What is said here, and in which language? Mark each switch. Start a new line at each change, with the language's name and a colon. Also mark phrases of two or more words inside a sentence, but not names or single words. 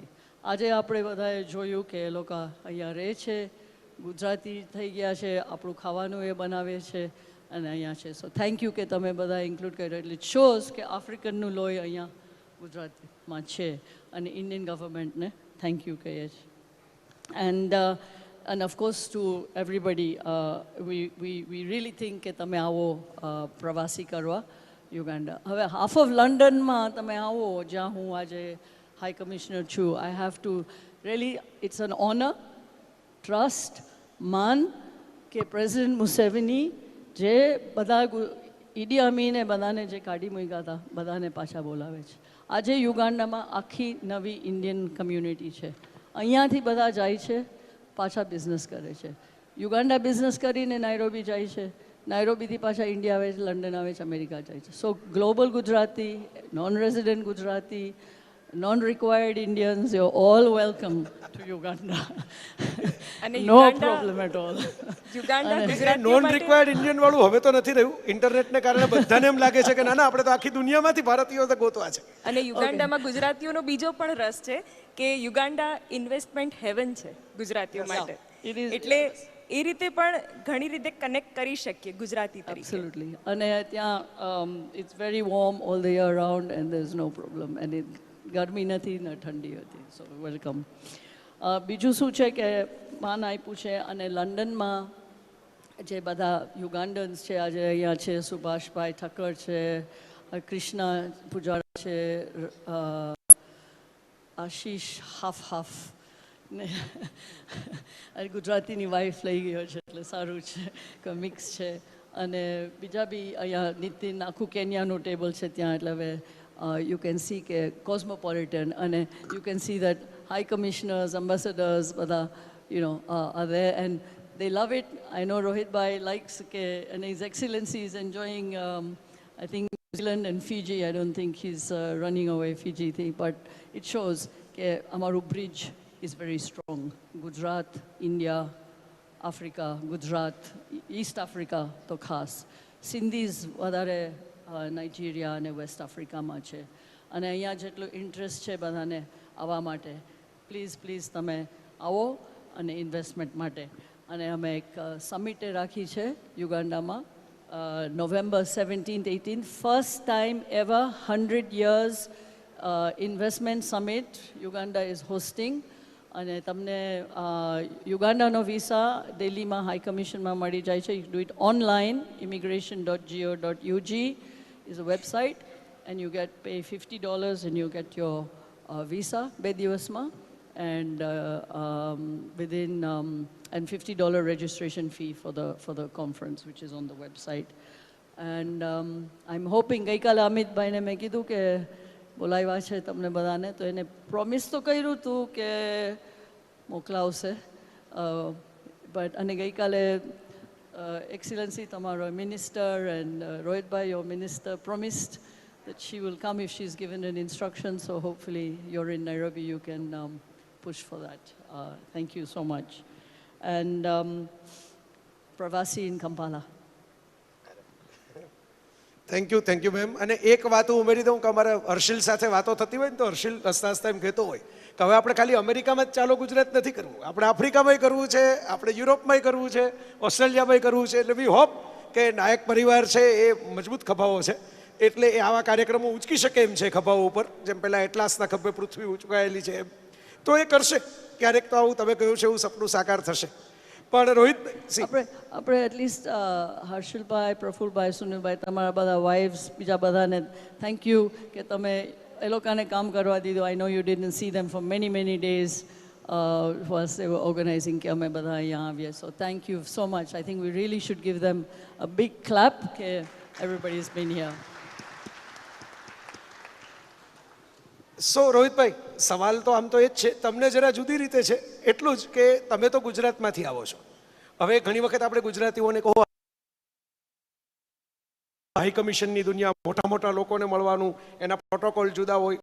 Gujarati: આજે આપણે બધાએ જોયું કે એ લોકો અહીંયા રહે છે, ગુજરાતી થઈ ગયા છે, આપણું ખાવાનું એ બનાવે છે અને અહીંયા છે.
English: so thank you
Gujarati: કે તમે બધા ઇન્ક્લુડ કર્યો. એટલે
English: it shows
Gujarati: કે આફ્રિકનનું લોહી અહીંયા ગુજરાતમાં છે અને ઇન્ડિયન ગવર્મેન્ટને
English: thank you
Gujarati: કહીએ છીએ.
English: And of course to everybody, we really think
Gujarati: કે તમે આવો પ્રવાસી કરવા યુગાન્ડા. હવે
English: half of
Gujarati: લંડનમાં તમે આવો, જ્યાં હું આજે હાઈ કમિશનર છું.
English: I have to really, it's an honour, trust,
Gujarati: માન કે પ્રેસિડેન્ટ મુસેવેની જે બધા ઈડી અમીને બધાને જે કાઢી મૂક્યા હતા બધાને પાછા બોલાવે છે. આજે યુગાન્ડામાં આખી નવી ઇન્ડિયન કમ્યુનિટી છે. અહીંયાથી બધા જાય છે, પાછા બિઝનેસ કરે છે. યુગાન્ડા બિઝનેસ કરીને નાયરોબી જાય છે, નાયરોબીથી પાછા ઇન્ડિયા આવે છે, લંડન આવે છે, અમેરિકા જાય છે.
English: so global Gujarati, non resident Gujarati, non-required Indians, you're all welcome to Uganda. No problem at all. non required Indian
Gujarati: વાળું હવે તો નથી રહ્યું. ઇન્ટરનેટને કારણે બધાને એમ લાગે છે કે ના આપણે તો આખી દુનિયામાંથી ભારતીયો તો ગોતવા છે. અને યુગાન્ડામાં ગુજરાતીઓનો બીજો પણ રસ છે કે યુગાન્ડા ઇન્વેસ્ટમેન્ટ હેવન છે ગુજરાતીઓ માટે. એટલે એ રીતે પણ ઘણી રીતે કનેક્ટ કરી શકીએ ગુજરાતી તરીકે.
English: Absolutely.
Gujarati: અને ત્યાં
English: it's very warm all the year round and there's no problem.
Gujarati: And ગરમી નથી ને ઠંડી હતી.
English: so welcome.
Gujarati: બીજું શું છે કે માન આપ્યું છે અને લંડનમાં જે બધા યુગાન્ડન્સ છે આજે અહીંયા છે, સુભાષભાઈ ઠક્કર છે, કૃષ્ણા પૂજારા છે, આશીષ હાફ ને ગુજરાતીની વાઈફ લઈ ગયો છે એટલે સારું છે કે મિક્સ છે. અને બીજા બી અહીંયા નીતિન, આખું કેન્યાનું ટેબલ છે ત્યાં. એટલે હવે
English: you can see
Gujarati: કે cosmopolitan અને
English: you can see that high commissioners, ambassadors બધા are there and they love it. I know Rohit bhai likes ke, and his excellency is enjoying I think New Zealand and Fiji. I don't think he's running away Fiji thing, but it shows
Gujarati: કે અમારું
English: bridge is very strong.
Gujarati: Gujarat, India, Africa, Gujarat, East Africa તો ખાસ. Sindhis વધારે નાઇજીરિયા અને વેસ્ટ આફ્રિકામાં છે. અને અહીંયા જેટલું ઇન્ટરેસ્ટ છે બધાને આવવા માટે, પ્લીઝ તમે આવો અને ઇન્વેસ્ટમેન્ટ માટે. અને અમે એક સમિટે રાખી છે યુગાન્ડામાં November 17th, 18th.
English: First time ever 100 years investment summit Uganda is hosting.
Gujarati: અને તમને યુગાન્ડાનો વિઝા દિલ્હીમાં હાઈ કમિશનમાં મળી જાય છે.
English: you do it online. immigration.go.ug is a website and you get pay $50 and you get your visa 2 દિવસમાં and within and $50 registration fee for the conference which is on the website. And I'm hoping
Gujarati: ગઈકાલે અમિતભાઈને મેં કીધું કે બોલાવ્યા છે તમને બધાને, તો એને પ્રોમિસ તો કર્યું હતું કે મોકલાવશે, બટ અને ગઈકાલે એક્સિલન્સી તમારો મિનિસ્ટર
English: and Rohitbhai your minister promised that she will come if she's given an instruction, so hopefully you're in Nairobi, you can push for that. Thank you so much. And Pravasi in Kampala. thank you ma'am.
Gujarati: અને એક વાત હું ઉમેરી દઉં કે અમારે હર્ષિલ સાથે વાતો થતી હોય ને તો હર્ષિલ હસતા હસતા એમ કહેતો હોય કે હવે આપણે ખાલી અમેરિકામાં જ ચાલો ગુજરાત નથી કરવું, આપણે આફ્રિકામાંય કરવું છે, આપણે યુરોપમાંય કરવું છે, ઓસ્ટ્રેલિયામાંય કરવું છે. એટલે
English: we hope
Gujarati: કે નાયક પરિવાર છે એ મજબૂત ખભાઓ છે એટલે એ આવા કાર્યક્રમો ઉચકી શકે એમ છે ખભાઓ ઉપર, જેમ પહેલાં એટલાસના ખભે પૃથ્વી ઉચકાયેલી છે એમ. તો એ કરશે ક્યારેક, તો આવું તમે કહ્યું છે એવું સપનું સાકાર થશે. પણ રોહિત આપણે એટલીસ્ટ હર્ષિલભાઈ, પ્રફુલભાઈ, સુનિલભાઈ, તમારા બધા વાઇફ્સ, બીજા બધાને
English: thank you
Gujarati: કે તમે એ લોકોને કામ કરવા દીધું.
English: I know you didn't see them for many days was they were organizing
Gujarati: કે અમે બધા અહીંયા આવીએ.
English: so thank you so much. I think we really should give them a big clap કે everybody has been here.
Gujarati: સો રોહિતભાઈ, સવાલ તો આમ તો એ જ છે, તમને જરા જુદી રીતે છે એટલું જ કે તમે તો ગુજરાતમાંથી આવો છો. હવે ઘણી વખત આપણે ગુજરાતીઓને કહો હાઈ કમિશનની દુનિયા, મોટા મોટા લોકોને મળવાનું, એના પ્રોટોકોલ જુદા હોય.